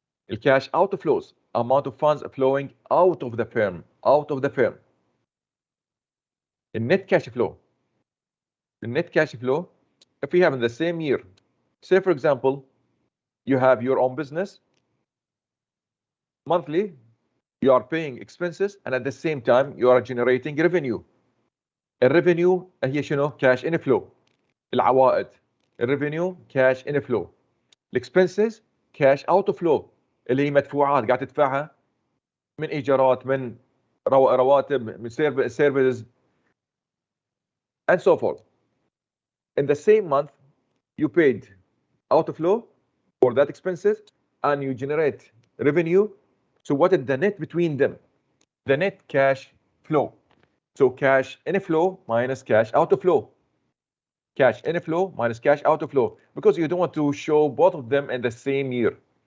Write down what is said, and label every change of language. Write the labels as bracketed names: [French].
[English] الكاش outflows, amount of funds flowing out of the firm, The net cash flow. The net cash flow, if we have in the same year, say for example, you have your own business, monthly, you are paying expenses and at the same time you are generating revenue. [Arabic] الريفينيو هي شنو؟ cash inflow. العوائد. [English] الريفينيو cash inflow. [Arabic] الاكسبنسز cash outflow اللي هي مدفوعات قاعد تدفعها من ايجارات، من رواتب، من [English] services and so forth. In the same month you paid outflow for that expenses and you generate revenue. So what is the net between them? The net cash flow. So cash inflow minus cash outflow. Cash inflow minus cash outflow, because you don't want to show both of them in the same year.